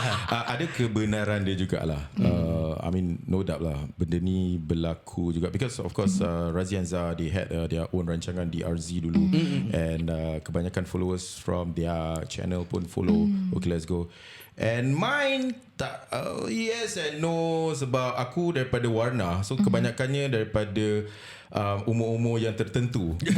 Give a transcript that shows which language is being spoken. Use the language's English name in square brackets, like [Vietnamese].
[Malay] Ada kebenaran dia jugalah. [English] I mean, no doubt [Malay] lah benda ni berlaku juga [English] because of course Razi and Zah, they had their own [Malay] rancangan di RZ dulu [English] and [Malay] kebanyakan [English] followers from their channel pun follow Okay Let's Go. And mine [Malay] tak [English] yes and no [Malay] sebab aku daripada warna, so kebanyakannya daripada umur-umur yang tertentu.